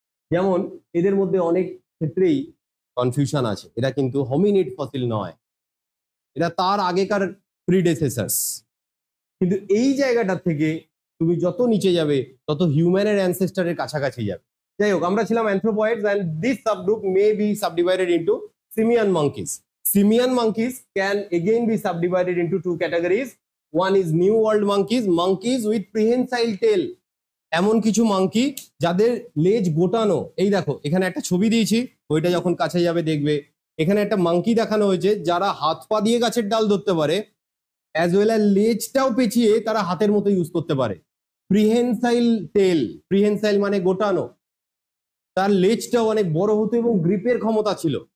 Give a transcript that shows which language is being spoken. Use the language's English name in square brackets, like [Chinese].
[Bangla] যেমন এদের মধ্যে অনেক ক্ষেত্রেই কনফিউশন আছে, এরা কিন্তু হোমিনিড ফসিল নয়, এরা তার আগেকার প্রিডেসেসার্স। কিন্তু এই জায়গাটা থেকে তুমি যত নিচে যাবে তত হিউম্যানের অ্যানসেস্টারের কাছাকাছি যাবে। যাই হোক, আমরা ছিলাম [English] Anthropoids, and this subgroup may be subdivided into simian monkeys. Simian monkeys can again be subdivided into two categories. One is New World monkeys, monkeys with prehensile tail. [Bangla] এমন কিছু মাঙ্কি যাদের লেজ গোটানো। এই দেখো এখানে একটা ছবি দিয়েছি, ওইটা যখন কাছে যাবে দেখবে এখানে একটা মাঙ্কি দেখানো হয়েছে যারা হাত পা দিয়ে গাছের ডাল ধরতে পারে, [English] as well as [Bangla] লেজটাও পেঁচিয়ে তারা হাতের মতো ইউজ করতে পারে। প্রিহেনসাইল টেল, প্রিহেনসাইল মানে গোটানো, তার লেজটাও অনেক বড় হতো এবং গ্রিপের ক্ষমতা ছিল।